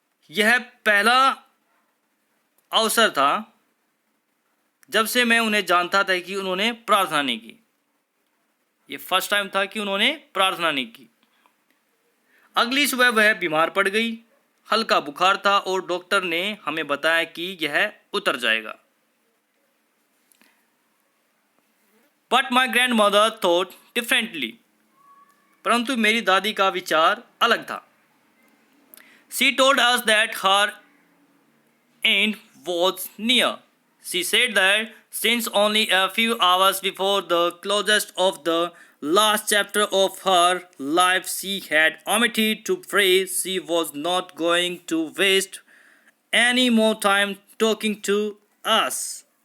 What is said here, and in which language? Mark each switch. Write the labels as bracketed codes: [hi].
[hi] यह पहला अवसर था जब से मैं उन्हें जानता था कि उन्होंने प्रार्थना नहीं की। ये [en] first time [hi] था कि उन्होंने प्रार्थना नहीं की। अगली सुबह वह बीमार पड़ गई। हल्का बुखार था और डॉक्टर ने हमें बताया कि यह उतर जाएगा। [en] But my grandmother thought differently. [hi] परंतु मेरी दादी का विचार अलग था। [en] She told us that her end was near. She said that since only a few hours before the closest of the last chapter of her life she had omitted to pray, she was not going to waste any more time talking to us.